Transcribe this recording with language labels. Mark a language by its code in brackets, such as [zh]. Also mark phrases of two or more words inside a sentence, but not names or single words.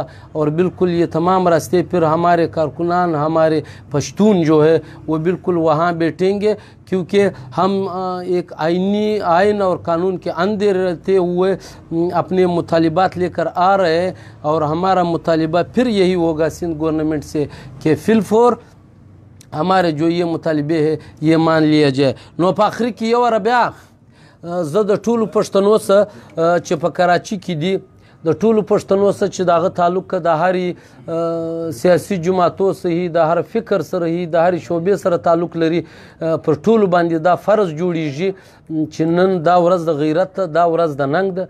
[ur] اور بالکل یہ تمام راستے پھر ہمارے کارکنان ہمارے پشتون جو ہے وہ بالکل وہاں بیٹھیں گے، کیونکہ ہم ایک آئین اور قانون کے اندر رہتے ہوئے اپنے مطالبات لے کر آ رہے ہیں، اور ہمارا مطالبہ پھر یہی ہوگا سندھ گورنمنٹ سے کہ فی الفور ہمارے جو یہ مطالبے ہے یہ مان لیا جائے۔ [ps] نو په آخر کې یو واره بیا زه د ټولو پښتنو سره چې په کراچي کې دي، د ټولو پښتنو سره چې دغه تعلق د هرې سیاسي جماعتو سره د هر فکر سره د هر شعبې سره تعلق لري، پر ټولو باندې دا فرض جوړیږي چې نن دا ورځ د غیرت ده، دا ورځ د ننګ ده۔